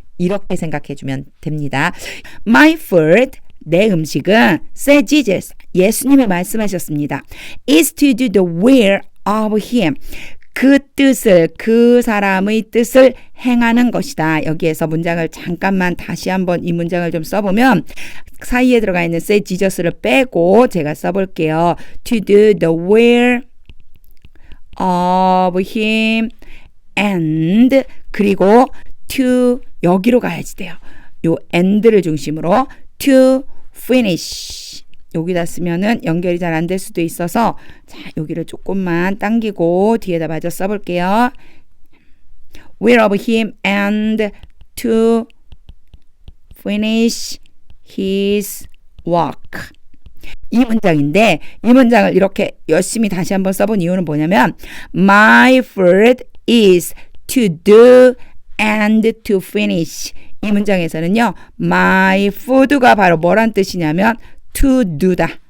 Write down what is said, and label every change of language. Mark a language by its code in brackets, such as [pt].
[ko] 이렇게 생각해 주면 됩니다. [en] My food, [ko] 내 음식은 [en] said Jesus, [ko] 예수님이 말씀하셨습니다. [en] is to do the will of him. [ko] 그 뜻을, 그 사람의 뜻을 행하는 것이다. 여기에서 문장을 잠깐만 다시 한번 이 문장을 좀 써보면 사이에 들어가 있는 say Jesus를 빼고 제가 써볼게요. [en] To do the will of him and [ko] 그리고 [en] to [ko] 여기로 가야지 돼요. 요 and를 중심으로 to finish 여기다 쓰면은 연결이 잘 안 될 수도 있어서 자 여기를 조금만 당기고 뒤에다 마저 써볼게요. [en] will of him and to finish his work. [ko] 이 문장인데 이 문장을 이렇게 열심히 다시 한번 써본 이유는 뭐냐면 [en] my food is to do and to finish. [ko] 이 문장에서는요 my food가 바로 뭐란 뜻이냐면 to do다.